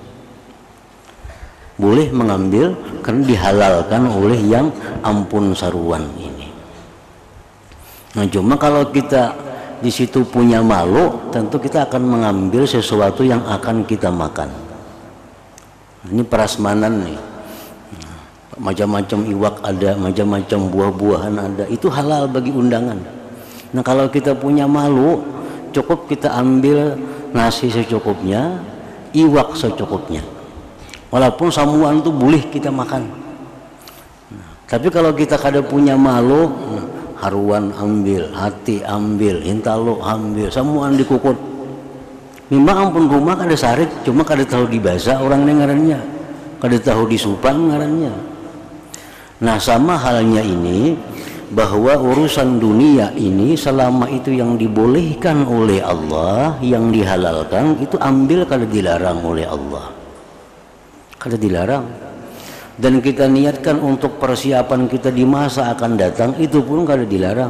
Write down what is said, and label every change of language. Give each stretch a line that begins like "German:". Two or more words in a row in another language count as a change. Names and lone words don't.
Indonesian: Boleh mengambil karena dihalalkan oleh yang ampun saruan ini. Nah, cuma kalau kita di situ punya malu, tentu kita akan mengambil sesuatu yang akan kita makan. Ini prasmanan nih. Macam-macam iwak ada, macam-macam buah-buahan ada. Itu halal bagi undangan. Nah, kalau kita punya malu, cukup kita ambil nasi secukupnya, iwak secukupnya.
Banjar: Walaupun samuan itu boleh kita makan. Nah, tapi kalau kita kada punya malu, haruan ambil, hati ambil, intalo ambil, samuan dikukut. Memang ampun rumah kada sarik, cuma kada tahu dibasa orang ngarannya, kada tahu disupan ngarannya. Nah,
Indonesian: sama halnya ini, bahwa urusan dunia ini selama itu yang dibolehkan oleh Allah, yang dihalalkan, itu ambil kada dilarang oleh Allah, kada dilarang. Dan kita niatkan untuk persiapan kita di masa akan datang, itu pun kada dilarang.